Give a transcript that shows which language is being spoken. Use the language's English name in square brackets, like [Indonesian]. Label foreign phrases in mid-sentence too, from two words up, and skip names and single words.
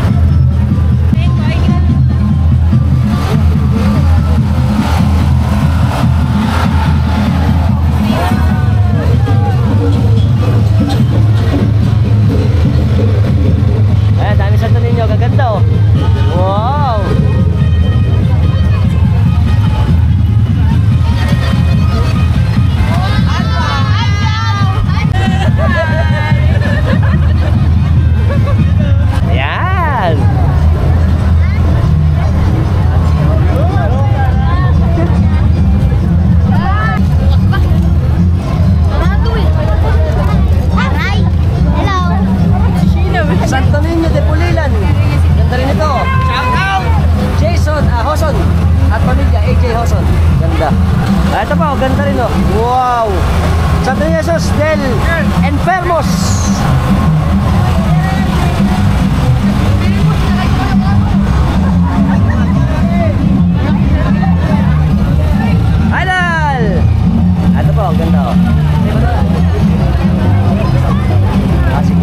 [Filipino] Ayan, dami Santo Niño, gaganda oh. Wow! Ayan! Santo Niño de Pulilan. Ganda rin ito. [English] Shout out! [Filipino] Jason Hoson at pamilya AJ Hoson. Ganda. Ito pa, ganda rin oh. Wow! Santo Niño del Enfermos. Idol! Ito pa, ganda oh. Sige.